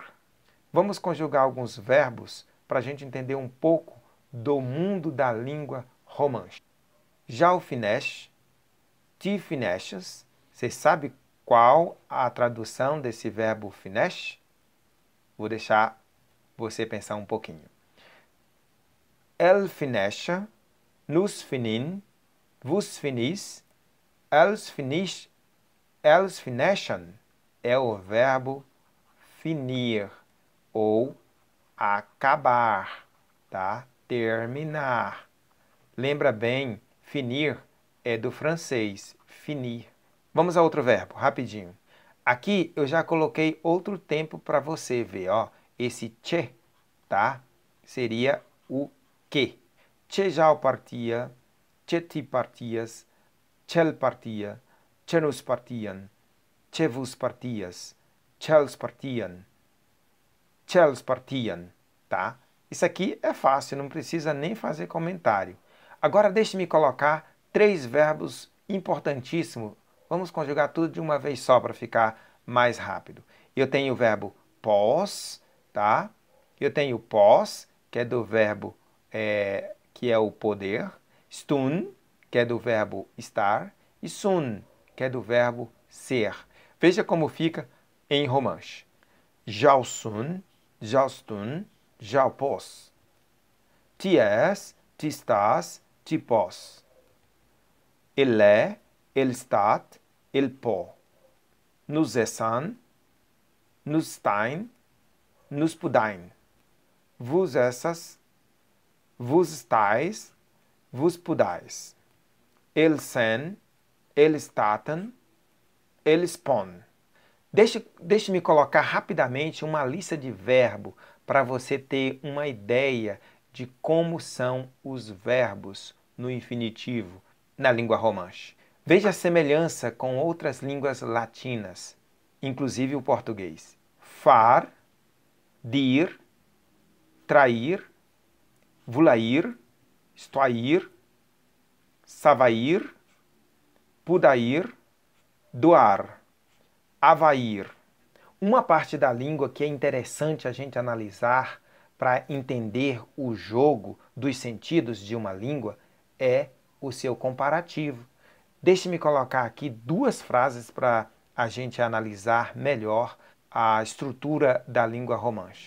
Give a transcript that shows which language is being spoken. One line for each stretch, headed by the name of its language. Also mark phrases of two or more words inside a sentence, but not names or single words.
Portuguese: Vamos conjugar alguns verbos para a gente entender um pouco do mundo da língua romanche.
Romansh: Já o finesh, ti fineshes,
Portuguese: você sabe qual a tradução desse verbo finesh? Vou deixar você pensar um pouquinho.
Romansh: El finesha, nos finin, vos finis, els fineshan
Portuguese: é o verbo finir ou acabar, tá? Terminar. Lembra bem, finir é do francês, finir. Vamos a outro verbo, rapidinho. Aqui eu já coloquei outro tempo para você ver, ó. Esse che, tá? Seria o que.
Romansh: Che já partia, che ti partias, chel partia, che nos partiam, che vos partias, chels partiam, chels partiam, tá?
Portuguese: Isso aqui é fácil, não precisa nem fazer comentário. Agora deixe-me colocar 3 verbos importantíssimos. Vamos conjugar tudo de uma vez só para ficar mais rápido. Eu tenho o verbo pós, tá? Eu tenho pós, que é do verbo que é o poder, stun, que é do verbo estar, e sun, que é do verbo ser. Veja como fica em romanche.
Romansh: Jau sun, jau stun, jau pós. Ti és, ti estás, ti pós. Ele é, ele stat, ele pó. Nos essan, nos stain, nos pudain. Vos essas, vos estais, vos pudais. El sen, el staten, el spon.
Portuguese: Deixe-me colocar rapidamente uma lista de verbo para você ter uma ideia de como são os verbos no infinitivo na língua romanche. Veja a semelhança com outras línguas latinas, inclusive o português.
Romansh: Far, dir, trair, vulair, estoir, savair, pudair, doar, avair.
Portuguese: Uma parte da língua que é interessante a gente analisar para entender o jogo dos sentidos de uma língua é o seu comparativo. Deixe-me colocar aqui 2 frases para a gente analisar melhor a estrutura da língua romanche.